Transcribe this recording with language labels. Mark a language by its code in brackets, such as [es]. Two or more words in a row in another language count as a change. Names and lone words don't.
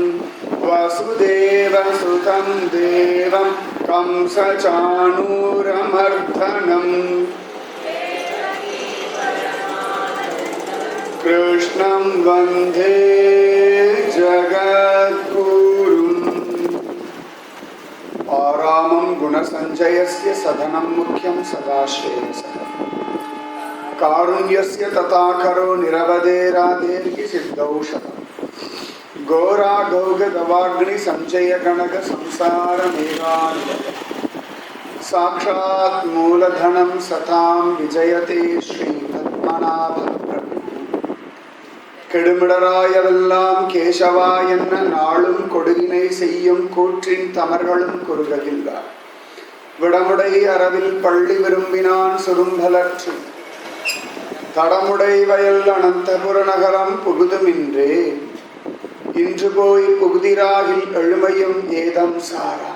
[sa] वसुदेवसुतं देवं कंसचाणूरमर्दनम् कृष्णं वन्दे जगद्गुरुम् आरामं गुणसञ्चयस्य सदनं मुख्यं सदाश्रेयसः कारुण्यस्य तथाकरो निरवधेराधेर्हि सिद्धौषधम् घोराघौघदवाग्निसञ्चयगणक संसारमेघानिलय साक्षात् मूलधनं सतां विजयते श्रीपद्मनाभ [ta] கெடுமிடராயவெல்லாம் கேசவா என்ன நாளும் கொடுவினை செய்யும் கூற்றின் தமர்களும் குறுகவில்லார் விடமுடை அரவில் பள்ளி விரும்பினான் சுரும்பலற்று தடமுடை வயல் அனந்தபுர நகரம் புகுதுமின்றே இன்று போய் புகுதிராகில் எழுமையும் ஏதம் சாரா